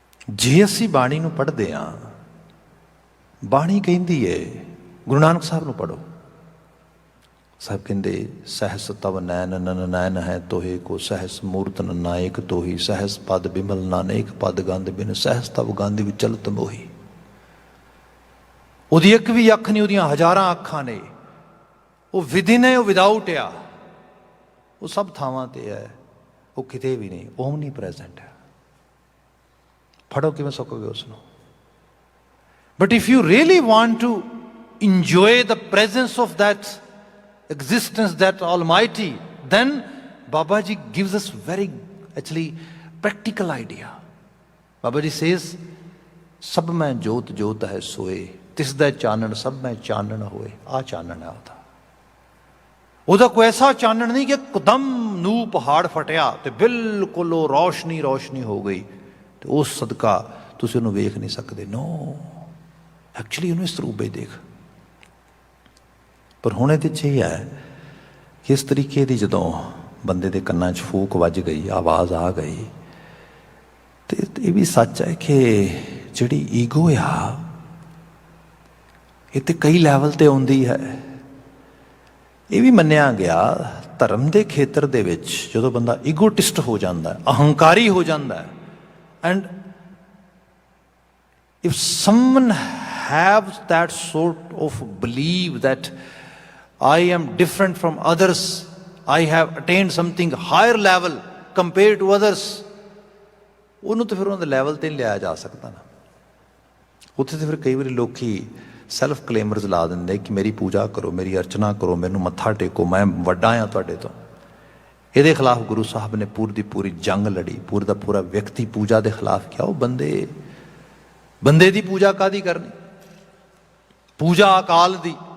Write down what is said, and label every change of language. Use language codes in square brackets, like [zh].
[pa] ਜੇ ਅਸੀਂ ਬਾਣੀ ਨੂੰ ਪੜ੍ਹਦੇ ਹਾਂ, ਬਾਣੀ ਕਹਿੰਦੀ ਏ, ਗੁਰੂ ਨਾਨਕ ਸਾਹਿਬ ਨੂੰ ਪੜ੍ਹੋ, ਸਾਹਿਬ ਕਹਿੰਦੇ ਸਹਿਸ ਤਵ ਨੈਨ ਨਨ ਨੈਨ ਹੈ ਤੋਹੇ ਕੋ, ਸਹਿਸ ਮੂਰਤ ਨਾਇਕ ਤੋਹੀ, ਸਹਿਸ ਪਦ ਬਿਮਲ ਨਾਨੇਕ ਪਦ ਗੰਧ ਬਿਨ, ਸਹਿਸ ਤਵ ਗੰਧ ਵਿੱਚ ਚਲਤ ਮੋਹੀ। ਉਹਦੀ ਇੱਕ ਵੀ ਅੱਖ ਨਹੀਂ, ਉਹਦੀਆਂ ਹਜ਼ਾਰਾਂ ਅੱਖਾਂ ਨੇ। ਉਹ ਵਿਦਿਨ ਹੈ, ਉਹ ਵਿਦਾਊਟ ਆ, ਉਹ ਸਭ ਥਾਵਾਂ ਤੇ ਹੈ, ਉਹ ਕਿਤੇ ਵੀ ਨਹੀਂ, ਓਮਨੀ ਪ੍ਰੈਜ਼ੈਂਟ ਹੈ। ਫੜੋ ਕਿਵੇਂ ਸਕੋਗੇ ਉਸ ਨੂੰ? [en] But if you really want to enjoy the presence of that existence, that Almighty, then Baba Ji gives us very actually practical idea. Baba Ji says, [pa] sab mein jyot jyot hai soe, tis da ਚਾਨਣ ਸਭ ਮੈਂ ਚਾਨਣ ਹੋਏ। ਆ ਚਾਨਣ ਹੈ ਉਹਦਾ ਕੋਈ ਐਸਾ ਚਾਨਣ ਨਹੀਂ ਕਿ ਇੱਕਦਮ ਨੂੰ ਪਹਾੜ ਫਟਿਆ ਤੇ ਬਿਲਕੁਲ ਉਹ ਰੌਸ਼ਨੀ ਹੋ ਗਈ ਤੇ ਉਸ ਸਦਕਾ ਤੁਸੀਂ ਉਹਨੂੰ ਵੇਖ ਨਹੀਂ ਸਕਦੇ। ਨੋ, ਐਕਚੁਅਲੀ ਉਹਨੂੰ ਇਸ ਰੂਪ ਵਿੱਚ ਦੇਖ। ਪਰ ਹੁਣ ਇਹਦੇ 'ਚ ਇਹ ਹੈ ਕਿ ਇਸ ਤਰੀਕੇ ਦੀ ਜਦੋਂ ਬੰਦੇ ਦੇ ਕੰਨਾਂ 'ਚ ਫੂਕ ਵੱਜ ਗਈ, ਆਵਾਜ਼ ਆ ਗਈ, ਤੇ ਇਹ ਵੀ ਸੱਚ ਹੈ ਕਿ ਜਿਹੜੀ ਈਗੋ ਆ ਇਹ ਤੇ ਕਈ ਲੈਵਲ 'ਤੇ ਆਉਂਦੀ ਹੈ। ਇਹ ਵੀ ਮੰਨਿਆ ਗਿਆ ਧਰਮ ਦੇ ਖੇਤਰ ਦੇ ਵਿੱਚ ਜਦੋਂ ਬੰਦਾ ਈਗੋਟਿਸਟ ਹੋ ਜਾਂਦਾ, ਅਹੰਕਾਰੀ ਹੋ ਜਾਂਦਾ, and [en] If someone has that sort of belief that I am different from others, I have attained something higher level compared to others, [pa] ਉਹਨੂੰ ਤਾਂ ਫਿਰ ਉਹਨਾਂ ਦੇ ਲੈਵਲ 'ਤੇ ਨਹੀਂ ਲਿਆ ਜਾ ਸਕਦਾ ਨਾ। ਉੱਥੇ ਤਾਂ ਫਿਰ ਕਈ ਵਾਰੀ ਲੋਕੀ ਸੈਲਫ ਕਲੇਮਰਸ ਲਾ ਦਿੰਦੇ ਕਿ ਮੇਰੀ ਪੂਜਾ ਕਰੋ, ਮੇਰੀ ਅਰਚਨਾ ਕਰੋ, ਮੈਨੂੰ ਮੱਥਾ ਟੇਕੋ, ਮੈਂ ਵੱਡਾ ਹਾਂ ਤੁਹਾਡੇ ਤੋਂ। ਇਹਦੇ ਖਿਲਾਫ ਗੁਰੂ ਸਾਹਿਬ ਨੇ ਪੂਰੀ ਦੀ ਪੂਰੀ ਜੰਗ ਲੜੀ, ਪੂਰਾ ਦਾ ਪੂਰਾ ਵਿਅਕਤੀ ਪੂਜਾ ਦੇ ਖਿਲਾਫ ਕਿਹਾ। ਉਹ ਬੰਦੇ ਦੀ ਪੂਜਾ ਕਾਹਦੀ ਕਰਨੀ, ਪੂਜਾ ਅਕਾਲ ਦੀ।